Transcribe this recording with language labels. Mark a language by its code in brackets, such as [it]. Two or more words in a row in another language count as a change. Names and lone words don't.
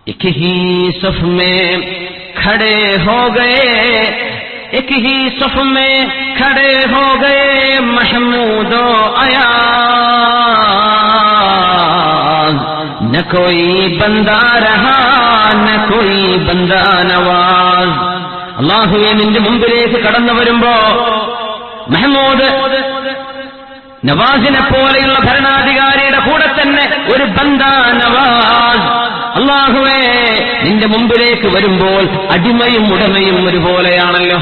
[hi] एक ही सफ में खड़े हो गए, एक ही सफ में खड़े हो गए महमूद अयाज, न कोई बंदा रहा न कोई बंदा नवाज. [ml] അല്ലാഹുവേ, നിന്റെ മുമ്പിലേക്ക് കടന്നു വരുമ്പോ മഹ്മൂദ് നവാസിനെ പോലെയുള്ള ഭരണാധികാരിയുടെ കൂടെ തന്നെ ഒരു [hi] बंदा नवाज. [ml] അല്ലാഹുവേ, നിന്റെ മുമ്പിലേക്ക് വരുമ്പോൾ അടിമയും ഉടമയും ഒരുപോലെയാണല്ലോ.